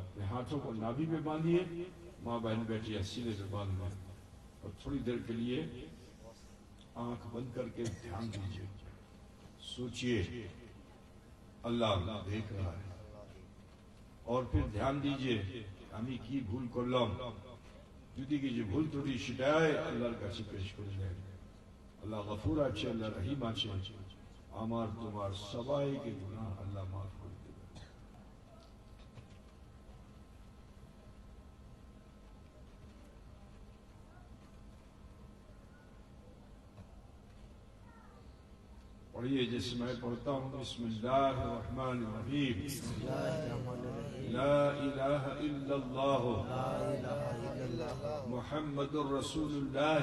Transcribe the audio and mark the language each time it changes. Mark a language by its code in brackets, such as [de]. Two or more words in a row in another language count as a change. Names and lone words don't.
[ur] اپنے ہاتھوں کو نابی میں باندھیے، ماں بہن بیٹی سینے میں باندھ لیں اور تھوڑی دیر کے لیے آنکھ بند کر کے دھیان دیجیے. سوچئے اللہ دیکھ رہا ہے اور پھر دھیان دیجیے [bn] আমি কি ভুল করলাম. যদি কিছু ভুল ত্রুটি সেটাই আল্লাহর কাছে পেশ করে দেন. আল্লাহ গফুর আছে, আল্লাহ রহিম আছে, আমার তোমার সবাইকে গুনাহ আল্লাহ মাফ করে দেবে. [ur] پڑھیے جیسے میں پڑھتا ہوں. [ar] بسم اللہ الرحمن الرحیم. لا الہ الا اللہ محمد الرسول اللہ.